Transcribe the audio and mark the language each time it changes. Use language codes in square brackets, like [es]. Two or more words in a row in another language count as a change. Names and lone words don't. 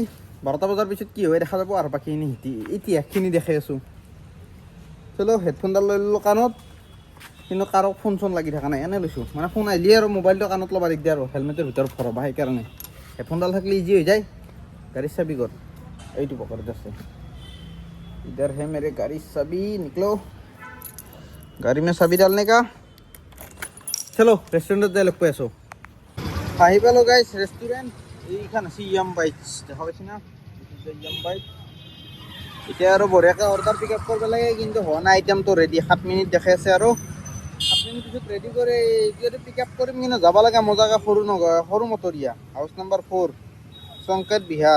[as] 12টা বজাৰ পিছত কি হয় দেখা যাব আৰু বাকীখিনি ইতিহাসখিনি দেখাই আছোঁ। চলো হেডফোনডাল লৈ ল'লোঁ কাণত, কিন্তু কাৰো ফোন চোন লাগি থকা নাই, এনেই লৈছোঁ। মানে ফোন আহিলে আৰু মোবাইলটো কাণত ল'ব দিগদাৰ আৰু হেলমেটৰ ভিতৰত ভৰাবা, সেইকাৰণে হেডফোনডাল থাকিলে ইজি হৈ যায়। গাড়ীৰ চাবি ক'ত? এইটো পকেটত আছে। [hi] इधर है मेरे गाड़ी चाबी, निकलो। गाड़ी में चाबी डालने का। चलो रेस्टुरेंट [as] যাই লগ পাই আছোঁ। আহি পালোঁ [en] guys restaurant. [as] এইখন আছে য়াম বাইটছ, দেখা পাইছে না? য়াম বাইট। এতিয়া আৰু বঢ়িয়াকৈ [en] order pick up [as] কৰিব লাগে, কিন্তু হোৱা নাই। আইটেমটো ৰেডি, 7 মিনিট দেখাই আছে আৰু 7 মিনিট পিছত ৰেডি কৰি যদি [en] pick up [as] কৰিম, কিন্তু যাব লাগে মজাকৈ সৰু মটৰীয়া, [en] house number [as] 4 সংকেত বিহাৰ।